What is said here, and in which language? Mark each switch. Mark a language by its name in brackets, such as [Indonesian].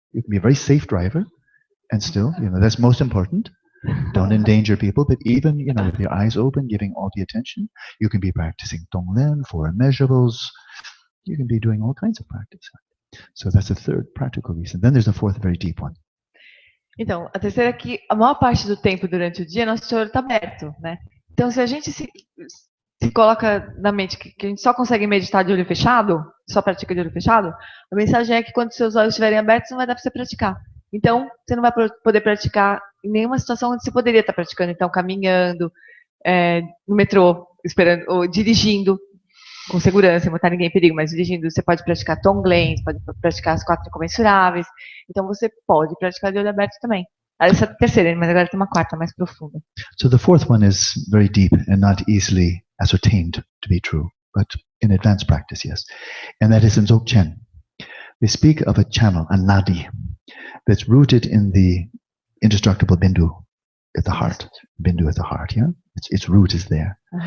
[English] You can be a very safe driver, and still, that's most important. Don't endanger people, but even, with your eyes open, giving all the attention, you can be practicing Tonglen, four immeasurables. You can be doing all kinds of practice. So that's the third practical reason. Then there's the fourth very deep one. [Portuguese] Então, a terceira é que a maior parte do tempo durante o dia, nosso olho está aberto, né? Então, se a gente se coloca na mente que a gente só consegue meditar de olho fechado, só pratica de olho fechado, a mensagem é que quando seus olhos estiverem abertos, não vai dar para você praticar. Então, você não vai poder praticar em nenhuma situação onde você poderia estar praticando. Então, caminhando, no metrô, esperando, ou dirigindo, com segurança, sem botar ninguém em perigo, mas dirigindo, você pode praticar Tonglen, você pode praticar as 4 incomensuráveis. Então, você pode praticar de olho aberto também. Essa é a terceira, mas agora tem uma quarta mais profunda. [English] So the fourth one is very deep and not easily ascertained to be true, but in advanced practice, yes. And that is in Dzogchen. They speak of a channel, a nadi, that's rooted in the indestructible bindu at the heart. Bindu at the heart, yeah? Its root is there.